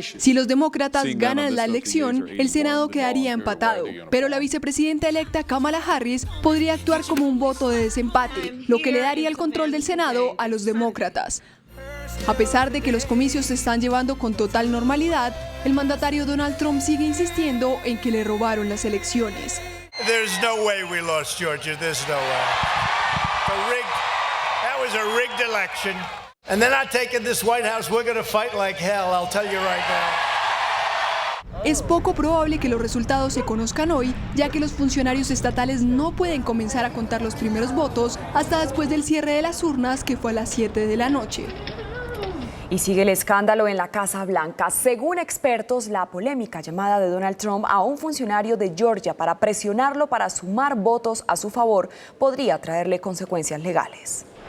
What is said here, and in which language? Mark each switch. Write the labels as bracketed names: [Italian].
[Spanish] Si los demócratas ganan la elección, el Senado quedaría empatado, pero la vicepresidenta electa Kamala Harris podría actuar como un voto de desempate, lo que le daría el control del Senado a los demócratas. A pesar de que los comicios se están llevando con total normalidad, el mandatario Donald Trump sigue insistiendo en que le robaron las elecciones. [English] There's no way we lost Georgia. There's no way. That was a rigged election. And they're not taking this White House. We're going to fight like hell, I'll tell you right now. [Spanish] Es poco probable que los resultados se conozcan hoy, ya que los funcionarios estatales no pueden comenzar a contar los primeros votos hasta después del cierre de las urnas, que fue a las 7 de la noche. Y sigue el escándalo en la Casa Blanca. Según expertos, la polémica llamada de Donald Trump a un funcionario de Georgia para presionarlo para sumar votos a su favor podría traerle consecuencias legales.